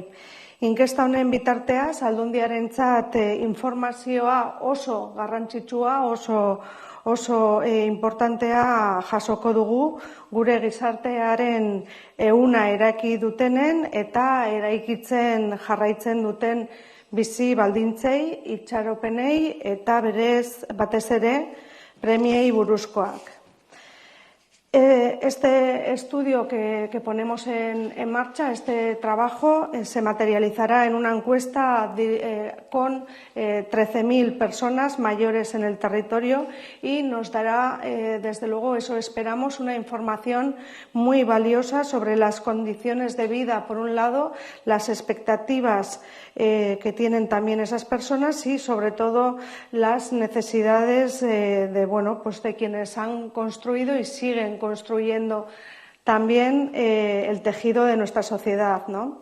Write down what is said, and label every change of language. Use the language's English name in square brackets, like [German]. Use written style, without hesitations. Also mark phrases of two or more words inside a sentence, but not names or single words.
[Basque] Inkesta honen bitarteaz, Aldundiarentzat informazioa oso garrantzitsua, oso importantea jasoko dugu, gure gizartearen ehuna eraiki dutenen eta eraikitzen jarraitzen duten bizi baldintzei, itxaropenei eta batez ere premiei buruzkoak. [Spanish] Este estudio que ponemos en marcha, este trabajo, se materializará en una encuesta con 13.000 personas mayores en el territorio y nos dará, desde luego, eso esperamos, una información muy valiosa sobre las condiciones de vida, por un lado, las expectativas que tienen también esas personas y, sobre todo, las necesidades de quienes han construido y siguen construyendo también el tejido de nuestra sociedad, ¿no?